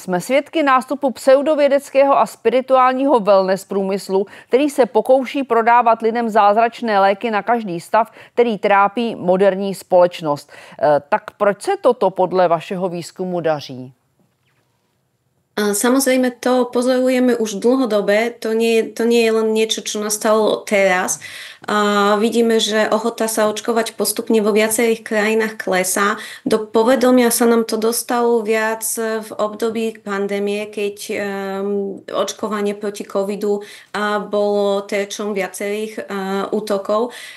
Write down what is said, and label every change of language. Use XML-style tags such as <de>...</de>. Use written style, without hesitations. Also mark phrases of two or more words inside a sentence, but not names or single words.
<cs>Jsme svědky nástupu pseudovědeckého a spirituálního wellness průmyslu, který se pokouší prodávat lidem zázračné léky na každý stav, který trápí moderní společnost. Tak proč se toto podle vašeho výzkumu daří?</cs> <sk>Samozrejme, to pozorujeme už dlhodobé, to nie je len niečo, čo nastalo teraz. Vidíme, že ochota sa očkovať postupne vo viacerých krajinách klesá. Do povedomia sa nám to dostalo viac v období pandémie, keď očkovanie proti covidu bolo terčom viacerých útokov.</sk>